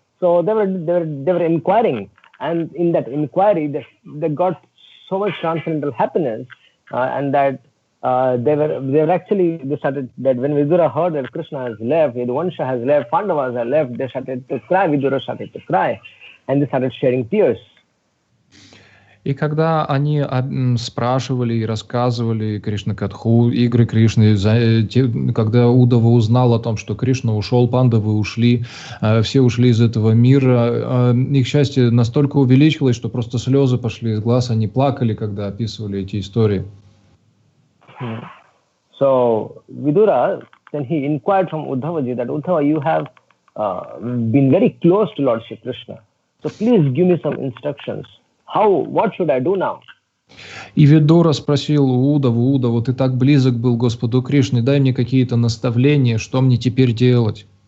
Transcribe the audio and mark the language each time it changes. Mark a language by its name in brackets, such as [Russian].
[English] So they were inquiring, and in that inquiry, they got so much transcendental happiness, and that they started that when Vidura heard that Krishna has left, Yadvansha has left, Pandavas have left, they started to cry. Vidura started to cry, and they started shedding tears. [Russian] И когда они спрашивали и рассказывали Кришна-катху, игры Кришны, когда Удава узнал о том, что Кришна ушел, пандавы ушли, все ушли из этого мира, их счастье настолько увеличилось, что просто слезы пошли из глаз, они плакали, когда описывали эти истории. [English] So Vidura, then he inquired from Uddhavaji that Uddhava, you have been very close to Lord Shri Krishna. So please give me some instructions. What should I do now? [Russian] И Видура спросил у Удаву, ты так близок был к Господу Кришне, дай мне какие-то наставления, что мне теперь делать?